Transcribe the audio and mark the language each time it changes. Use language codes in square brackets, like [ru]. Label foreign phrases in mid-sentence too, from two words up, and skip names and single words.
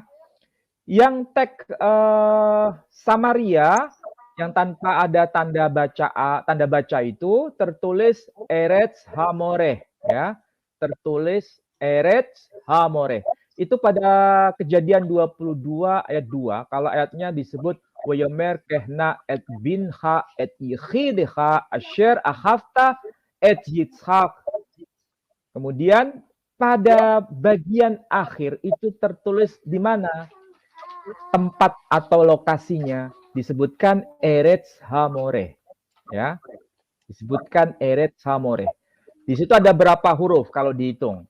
[id] Yang teks Samaria yang tanpa ada tanda baca itu tertulis Eretz Hamoreh, ya. Tertulis Eretz Hamoreh. Itu pada Kejadian 22 ayat 2. Kalau ayatnya disebut [he] ויאמר קח־נא את בנך את יחידך אשר אהבת את יצחק. [id] Kemudian pada bagian akhir itu tertulis di mana tempat atau lokasinya, disebutkan Eretz Hamoreh, ya. Disebutkan Eretz Hamoreh. Di situ ada berapa huruf kalau dihitung?